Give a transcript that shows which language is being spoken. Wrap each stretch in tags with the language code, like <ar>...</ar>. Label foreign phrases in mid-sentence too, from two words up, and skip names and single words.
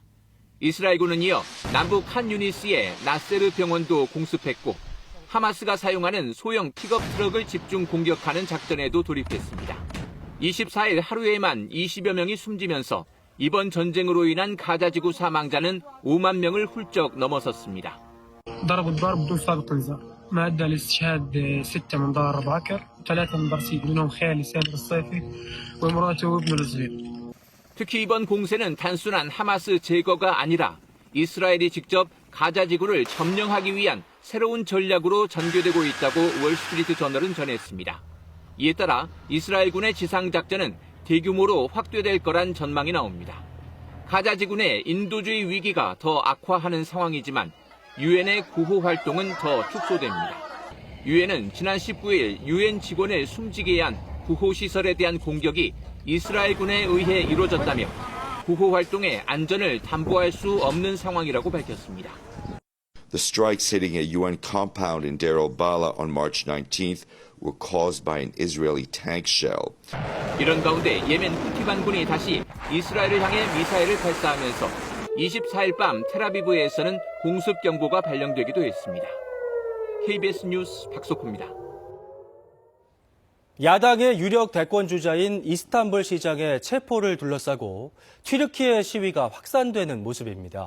<ko>이스라엘군은 이어 남부 칸 유니스의 나세르 병원도 공습했고 하마스가 사용하는 소형 픽업 트럭을 집중 공격하는 작전에도 돌입했습니다. 24일 하루에만 20여 명이 숨지면서 이번 전쟁으로 인한 가자지구 사망자는 5만 명을 훌쩍 넘어섰습니다.</ko> <ar>ضرب الدار بدون سابق انذار ما ادى لاستشهاد 6 من دار باكر 3 من برسيم منهم خالي سامر الصيفي ومراته وابنه الصغير.</ar> <ko>특히 이번 공세는 단순한 하마스 제거가 아니라 이스라엘이 직접 가자지구를 점령하기 위한 새로운 전략으로 전개되고 있다고 월스트리트 저널은 전했습니다. 이에 따라 이스라엘군의 지상작전은 대규모로 확대될 거란 전망이 나옵니다. 가자지구 내 인도주의 위기가 더 악화하는 상황이지만 유엔의 구호 활동은 더 축소됩니다. 유엔은 지난 19일 유엔 직원을 숨지게 한 구호시설에 대한 공격이 이스라엘군에 의해 이루어졌다며 구호 활동의 안전을 담보할 수 없는 상황이라고 밝혔습니다.</ko> <en>The strikes hitting a UN compound in Deir al-Balah on March 19th were caused by an Israeli tank shell.</en> <ko>이런 가운데 예멘 후티 반군이 다시 이스라엘을 향해 미사일을 발사하면서 24일 밤 텔아비브에서는 공습 경보가 발령되기도 했습니다. KBS 뉴스 박석호입니다. 야당의 유력 대권주자인 이스탄불 시장의 체포를 둘러싸고 튀르키예 시위가 확산되는 모습입니다.</ko>